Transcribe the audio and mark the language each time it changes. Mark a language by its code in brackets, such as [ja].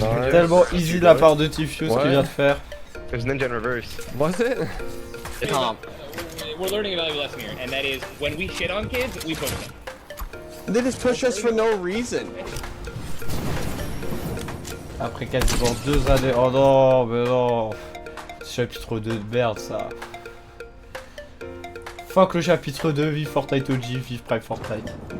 [fr] Tellement easy de la part de Tifu ce qu'il vient de faire. [en] There's ninja in reverse. Was it? We're learning a valuable lesson here, and that is when we shit on kids, we push them. They just push us for no reason. [fr] Après quasiment 2 années. Oh non, mais non. Chapitre 2 de merde ça. Fuck le chapitre 2, vive Fortnite OG, vive Prime Fortnite.